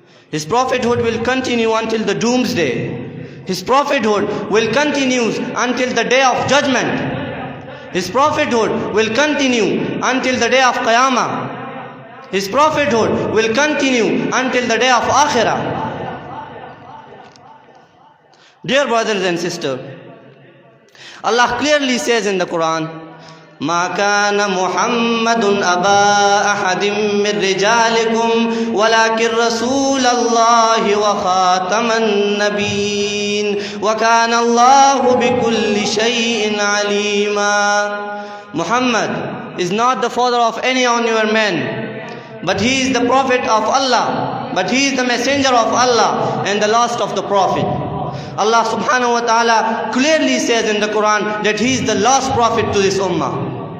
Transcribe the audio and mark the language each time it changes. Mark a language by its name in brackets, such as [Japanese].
[English] His prophethood will continue until the doomsday. His prophethood will continue until the day of judgment. His prophethood will continue until the day of Qiyamah. His prophethood will continue until the day of Akhirah. Dear brothers and sisters, Allah clearly says in the Quran, [Arabic] ما كان محمد أبا أحد من رجالكم ولكن رسول الله وخاتم النبيين وكان الله بكل شيء عليما. [English] Muhammad is not the father of any of your men, but he is the prophet of Allah, but he is the messenger of Allah and the last of the prophet. Allah subhanahu wa ta'ala clearly says in the Quran that he is the last prophet to this ummah.